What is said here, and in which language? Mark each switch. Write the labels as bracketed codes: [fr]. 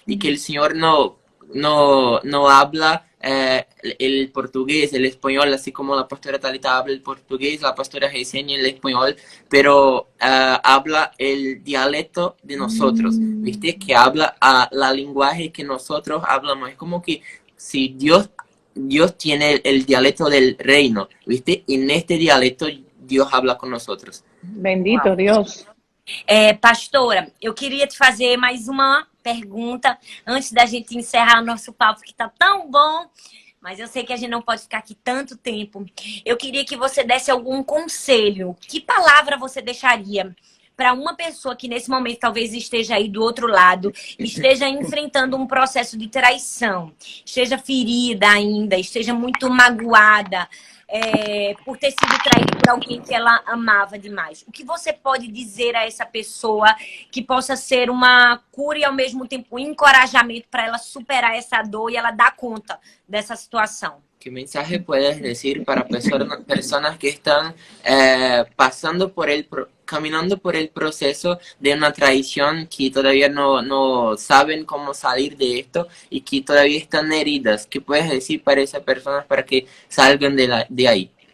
[es] Y que el Señor no habla el portugués, el español, así como la pastora Thalita habla el portugués, la pastora Gessênia el español, pero habla el dialecto de nosotros, ¿viste? Que habla la lenguaje que nosotros hablamos. Es como que si Dios Dios tiene el dialecto del reino, ¿viste? Y en este dialecto Dios habla con nosotros. Bendito Dios. [pt] Pastora, eu queria te fazer mais uma pergunta antes da gente encerrar o nosso papo, que tá tão bom, mas eu sei que a gente não pode ficar aqui tanto tempo. Eu queria que você desse algum conselho. Que palavra você deixaria para uma pessoa que nesse momento talvez esteja aí do outro lado, esteja enfrentando um processo de traição, esteja ferida ainda, esteja muito magoada, por ter sido traída por alguém que ela amava demais. O que você pode dizer a essa pessoa que possa ser uma cura e ao mesmo tempo um encorajamento para ela superar essa dor e ela dar conta dessa situação? [es] ¿Qué mensaje puedes decir para personas que están pasando caminando por el proceso de una traición, que todavía no saben cómo salir de esto y que todavía están heridas? ¿Qué puedes decir para esas personas para que salgan de ahí?